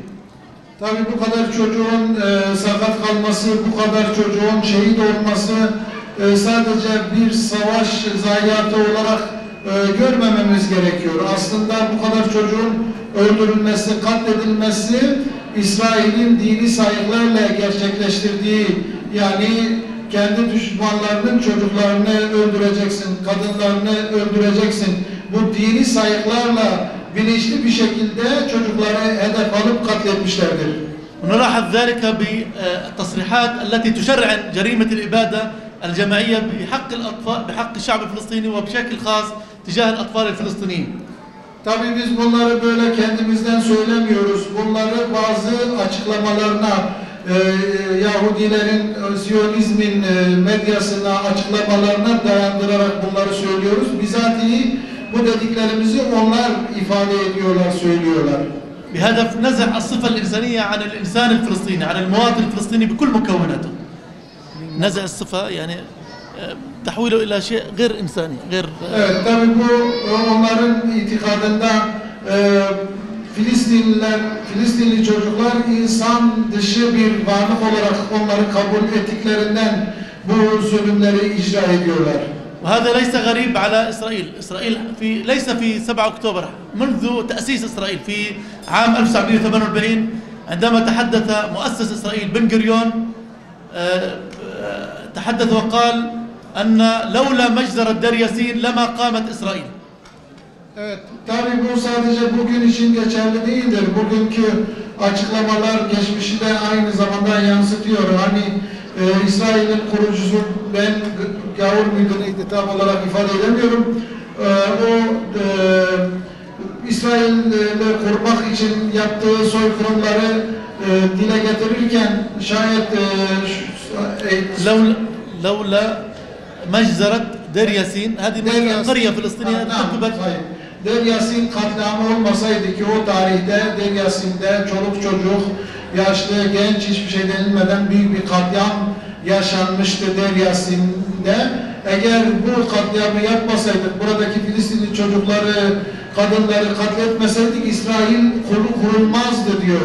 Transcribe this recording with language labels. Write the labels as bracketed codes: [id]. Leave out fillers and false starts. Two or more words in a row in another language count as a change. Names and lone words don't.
[tr] Tabii bu kadar çocuğun sakat kalması, bu kadar çocuğun şehit olması sadece bir savaş zayiatı olarak görmememiz gerekiyor. Aslında bu kadar çocuğun öldürülmesi, katledilmesi İsrail'in dini sayıklarla gerçekleştirdiği, yani kendi düşmanlarının çocuklarını öldüreceksin, kadınlarını öldüreceksin. Bu dini sayıklarla bilinçli bir şekilde çocukları hedef alıp katletmişlerdir. [ar] ونلاحظ ذلك بالتصريحات التي تشرع جريمة الإبادة الجماعية بحق الأطفال، بحق الشعب الفلسطيني وبشكل خاص تجاه الأطفال الفلسطينيين. [tr] Tabii biz bunları böyle kendimizden söylemiyoruz. Bunları bazı açıklamalarına, Yahudilerin, Siyonizmin medyasına, açıklamalarına dayandırarak bunları söylüyoruz. Bizatihi bu dediklerimizi onlar ifade ediyorlar, söylüyorlar. [ar] بهدف نزع الصفة الإنسانية عن الإنسان الفلسطيني، عن المواطن الفلسطيني بكل مكوناته. نزع الصفة يعني تحويله إلى شيء غير إنساني، غير. [tr] Evet, tabii bu onların itikadında Filistinli çocuklar insan dışı bir varlık olarak onları kabul ettiklerinden bu zulümleri icra ediyorlar. [ar] وهذا ليس غريب على إسرائيل. إسرائيل ليس في 7 أكتوبر، منذ تأسيس إسرائيل في عام 1948 عندما تحدث مؤسس إسرائيل بن غوريون تحدث وقال أن لولا مجزرة دير ياسين لما قامت إسرائيل. [tr] Evet, tabii bu sadece bugün için geçerli değildir. Bugünkü açıklamalar geçmişi de aynı zamanda yansıtıyor. Hani İsrail'in kurucusu Ben Gavur müydü tam olarak ifade edemiyorum. İsrail'le kurmak için yaptığı soykırımları dile getirirken şayet [ar] لولا مجزرة دير ياسين هذه قرية فلسطينية تكبت. [tr] Deir Yasin katliamı olmasaydı ki o tarihte Deir Yasin'de çoluk çocuk, yaşlı, genç hiçbir şey denilmeden büyük bir katliam yaşanmıştı Deir Yasin'de. Eğer bu katliamı yapmasaydık, buradaki Filistinli çocukları, kadınları katletmeseydik İsrail kurulmazdı diyor.